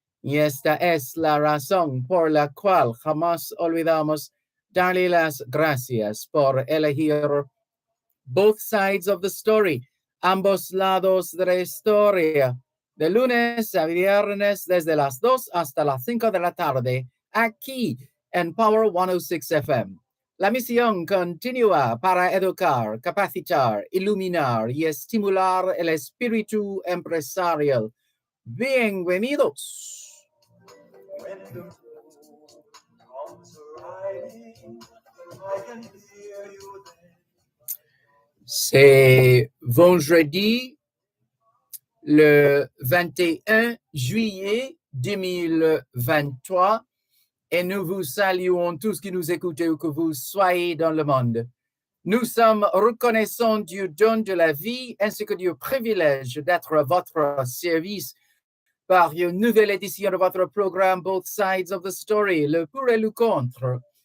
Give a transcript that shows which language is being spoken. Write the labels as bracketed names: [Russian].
[Spanish] Y esta es la razón por la cual jamás olvidamos darle las gracias por elegir both sides of the story, ambos lados de la historia, de lunes a viernes desde las 2 hasta las 5 de la tarde, aquí en Power 106 FM. La misión continúa para educar, capacitar, iluminar y estimular el espíritu empresarial. Bienvenidos. [English] When the moon comes riding, I can hear you then. [French] C'est vendredi le 21 juillet 2023 et nous vous saluons tous qui nous écoutez où que vous soyez dans le monde. Nous sommes reconnaissants du don de la vie ainsi que du privilège d'être à votre service par une nouvelle édition de votre programme Both Sides of the Story, le pour et le contre.